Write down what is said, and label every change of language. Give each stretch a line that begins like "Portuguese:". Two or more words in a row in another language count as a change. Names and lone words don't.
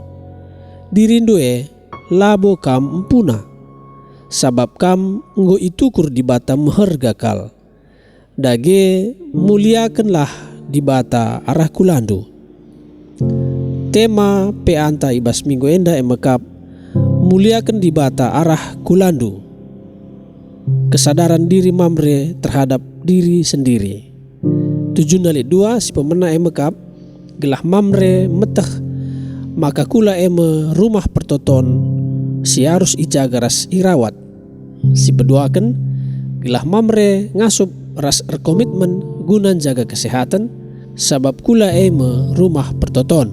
Batak Karo: Dirindoe labo kam empuna, sabab kam nggo itukur di bata mehergakal. Dage muliakanlah di bata arah kulandu. Tema peanta ibas minggu enda emekap muliakan di bata arah kulandu.
Indonesian: Kesadaran diri mamre terhadap diri sendiri.
Batak Karo: 7:2 si pemena emekap gelah mamre meteh maka kula eme rumah pertoton si harus ijaga ras irawat. Si peduakan gelah mamre ngasup ras erkomitmen gunan jaga kesehatan sabab kula eme rumah pertoton.